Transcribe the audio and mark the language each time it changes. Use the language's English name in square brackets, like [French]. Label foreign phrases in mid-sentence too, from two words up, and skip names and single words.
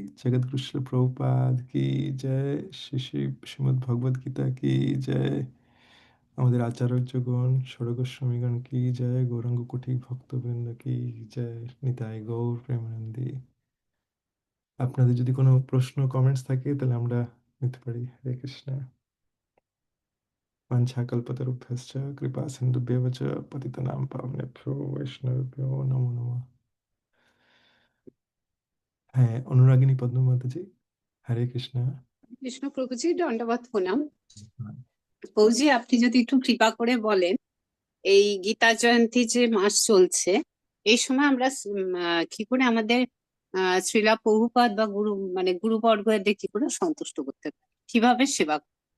[Bangla] জগৎগুরু শ্রীল প্রভুপাদ কি জয়, শ্রী শ্রী শ্রীমদ্ ভগবদ গীতা কি জয়, আমাদের আচার্যগণ ষড়গোস্বামীগণ কি জয়, গৌরাঙ্গ কুটি ভক্তবৃন্দ কি জয়, নিতাই গৌর প্রেমানন্দী। আপনাদের যদি কোনো প্রশ্ন কমেন্টস থাকে তাহলে আমরা নিতে পারি। হরে কৃষ্ণ। [Sanskrit] वाञ्छाकल्पतरुभ्यश्च कृपा सिन्धुभ्येव च पतितनां पावनेभ्यो वैष्णवेभ्यो नमो नमः। [Bangla] হ্যাঁ, অনুরাগিনী পদ্মমাতাজি, হরে কৃষ্ণ। কৃষ্ণ প্রভুজি, দণ্ডবত প্রণাম। প্রভুজি, আপনি যদি একটু কৃপা করে বলেন, এই গীতা জয়ন্তী যে মাস চলছে, এই সময় আমরা কি করে আমাদের শ্রীলা প্রভুপাদ বা গুরু মানে গুরুবর্গদের কি করে সন্তুষ্ট করতে পারি, কিভাবে সেবা করব?